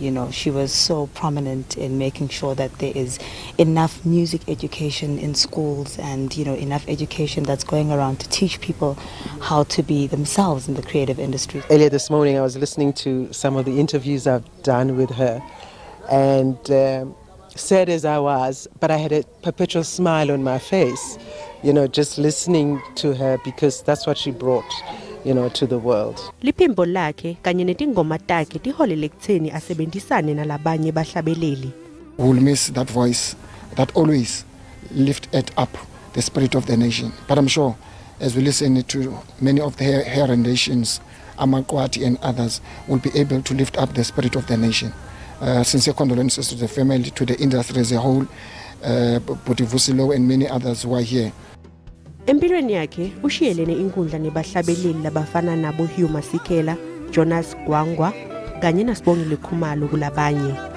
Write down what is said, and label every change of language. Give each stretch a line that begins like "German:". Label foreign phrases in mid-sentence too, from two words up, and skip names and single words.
English: You know, she was so prominent in making sure that there is enough music education in schools and, you know, enough education that's going around to teach people how to be themselves in the creative industry. Earlier this morning I was listening to some of the interviews I've done with her, and sad as I was, but I had a perpetual smile on my face, you know, just listening to her because that's what she brought, you know, to the world.
Swati: Liphimbo lakhe kanye netingoma takhe tiholele ekutheni asebenzisane nalabanye bahlabeleli.
English: We'll miss that voice that always lifted up the spirit of the nation. But I'm sure as we listen to many of her renditions, Amakwati and others will be able to lift up the spirit of the nation. Sincere condolences to the family, to the industry as a whole, Botivusilo and many others who are here.
Swati: Empilweni yakhe ushiyelene inkundla nebahlabeleli labafana nabo Hugh Masekela, Jonas Gwangwa kanye naSibongile Khumalo kulabanye.